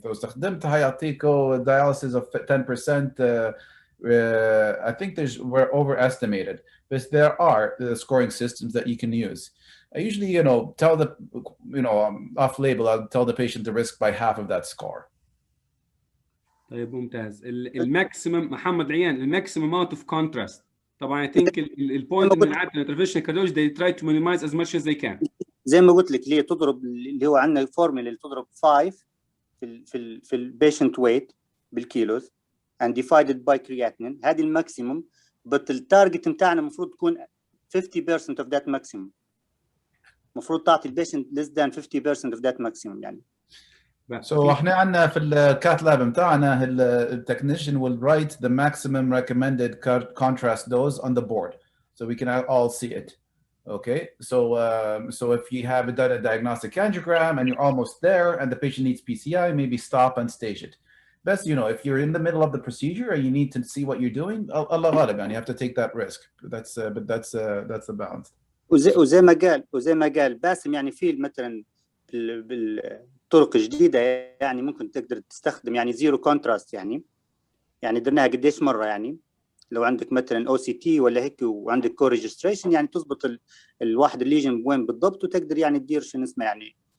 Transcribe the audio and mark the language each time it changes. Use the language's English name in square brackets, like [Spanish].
[English] So, [Arabic] استخدمت هيعطيكوا [English] dialysis of 10%. I think we're overestimated, but there are scoring systems that you can use. I usually, tell the, off-label, I'll tell the patient to risk by half of that score. [Arabic] طيب ممتاز. الماكسيمم محمد عيان الماكسيمم [English] amount of contrast. طبعا I think [Arabic] البوينت من عادة [English] interventional cardiology they try to minimize as much as they can. [Arabic] زي ما قلت لك اللي هي تضرب اللي هو عندنا فورمولا اللي تضرب 5 في البيشنت ويت بالكيلوز [English] and divided by creatinine [Arabic] هذه الماكسيمم but التارجت بتاعنا المفروض تكون [English] 50% of that maximum. [Arabic] المفروض تعطي البيشنت [English] less than 50% of that maximum يعني. So [Arabic] احنا عندنا في الكات لاب بتاعنا التكنيشن [English] will write the maximum recommended contrast dose on the board so we can all see it. Okay, so if you have done a diagnostic angiogram and you're almost there and the patient needs PCI, maybe stop and stage it. Best, if you're in the middle of the procedure and you need to see what you're doing, Allah غالبا you have to take that risk. But that's the balance. [Arabic] وزي ما قال باسم يعني في مثلا طرق جديدة يعني ممكن تقدر تستخدم يعني زيرو كونتراست يعني درناها قديش مرة يعني لو عندك مثلا OCT ولا هيك وعندك كو ريجستريشن يعني تضبط الواحد الليجن وين بالضبط وتقدر يعني تدير شنو اسمه يعني